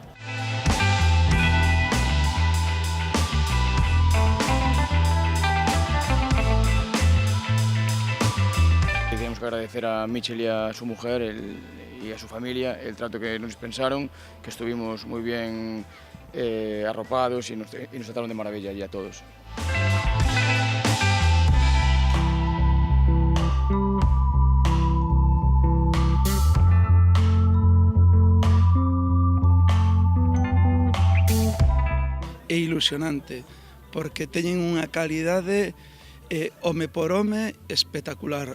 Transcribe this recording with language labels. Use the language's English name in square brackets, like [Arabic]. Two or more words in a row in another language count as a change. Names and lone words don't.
[Spanish] Tenemos que agradecer a Michel y a su mujer y a su familia el trato que nos dispensaron, que estuvimos muy bien arropados y nos trataron de maravilla y a todos. [Galician] É ilusionante, porque teñen unha calidade home por home espectacular.